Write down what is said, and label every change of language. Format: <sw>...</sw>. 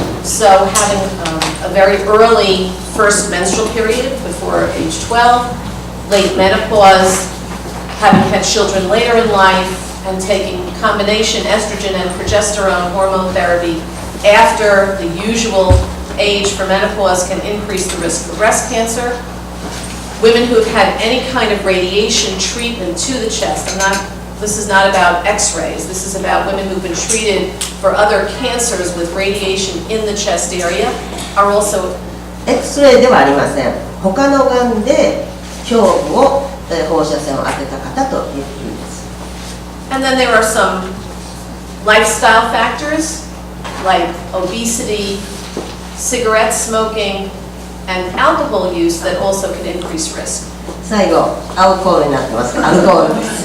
<en>So having a very early first menstrual period before age 12, late menopause, having had children later in life, and taking combination estrogen and progesterone hormone therapy after the usual age for menopause can increase the risk for breast cancer. Women who have had any kind of radiation treatment to the chest, this is not about x-rays, this is about women who've been treated for other cancers with radiation in the chest area, are also...</en> <ja>X-ray ではありません。他のがんで胸部を放射線を当てた方という意味です。</ja> <en>And then there are some lifestyle factors like obesity, cigarette smoking, and alcohol use that also can increase risk.</en> <ja>最後、アルコールになってます。アルコールです。</ja>